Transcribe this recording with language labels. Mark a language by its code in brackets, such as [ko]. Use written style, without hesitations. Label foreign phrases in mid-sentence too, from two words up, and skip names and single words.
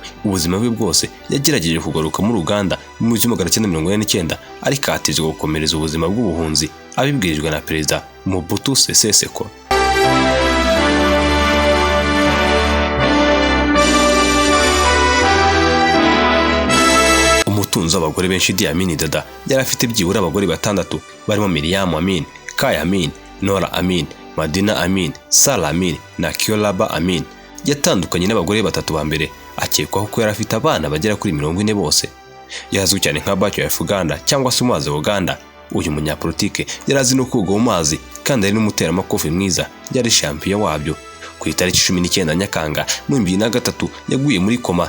[rw] Ubuzima bwe bwose yagerageje kugaruka muri Uganda mu 1949, ariko atizwe gukomereza ubuzima bw'ubuhunzi abibwirijwe na Perezida Mobutu Sese Seko. Umutunzi w'abagore benshi Idi Amin Dada yari afite byibura abagore 6 barimo Miriam Amin, Kaya Amin, Nora Amin, Madina Amin, Sala Amin na Kyolaba Amin. Yatandukanye n'abagore 3 ba mbere, akekwaho ko yari afite abana bagera kuri 40 bose. Yazwi cyane nka Bachelor of Uganda cyangwa se umuhazi wa Uganda. Uyu munyapolitike yari azi no koga mu mazi kandi ari n'umuteramakofi mwiza, yari champion wabyo. Ku itariki 19 Nyakanga 2003 yaguye muri koma.